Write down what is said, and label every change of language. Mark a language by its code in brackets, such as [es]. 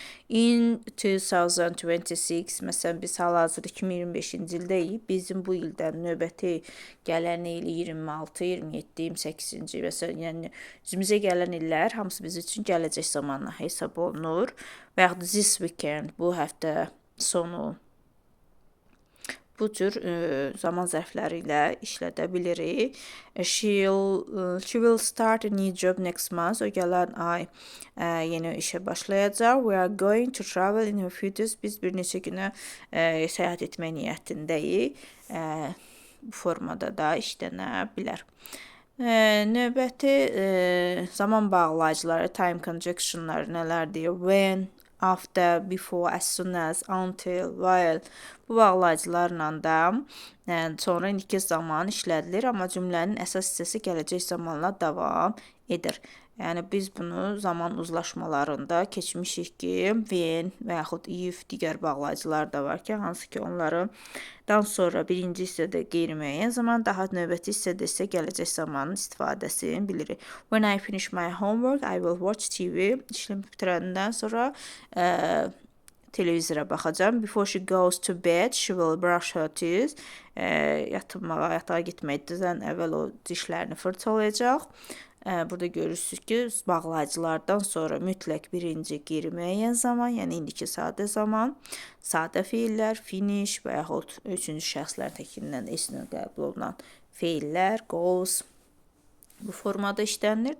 [az] in 2026, məsələn, biz hal-hazırda 2025-ci ildəyik, bizim bu ildən növbəti gələn il 26, 27, 28-ci, məsələn, yəni üzümüzə gələn illər hamısı biz üçün gələcək zamanla hesab olunur və yaxud [en] this weekend, [az] bu həftə sonu, bu cür zaman zərfləri ilə işlədə bilirik. [en] She will start a new job next month. [az] O gələn ay yeni işə başlayacaq. [en] We are going to travel in a few days. [az] Biz bir neçə günə səyahət etmək niyyətindəyik. Bu formada da işlənə bilər. Növbəti zaman bağlayıcıları, time conjunctionları nələrdir? [en] When, after, before, as soon as, until, while. [az] Bu bağlayıcılarla da sonra indiki zaman işlədilir, amma cümlənin əsas hissəsi gələcək zamanla davam edir. Yəni biz bunu zaman uzlaşmalarında keçmişik ki, when və yaxud if digər bağlayıcılar da var ki, hansı ki onlardan sonra birinci hissədə qeyri-müəyyən zaman, daha növbəti hissədə isə gələcək zamanın istifadəsini bilirik. [en] When I finish my homework, I will watch TV. [az] İşlemi bitirəndən sonra televizora baxacam. [en] Before she goes to bed, she will brush her teeth. [az] Yatağa getməkdən əvvəl o dişlərini fırçalayacaq. Burada görürsünüz ki, bağlayıcılardan sonra mütləq birinci qeyri-müəyyən zaman, yəni indiki sadə zaman, sadə feillər, finish və yaxud üçüncü şəxslər təkindən esnə qəbul olunan feillər, goes bu formada işlənilir.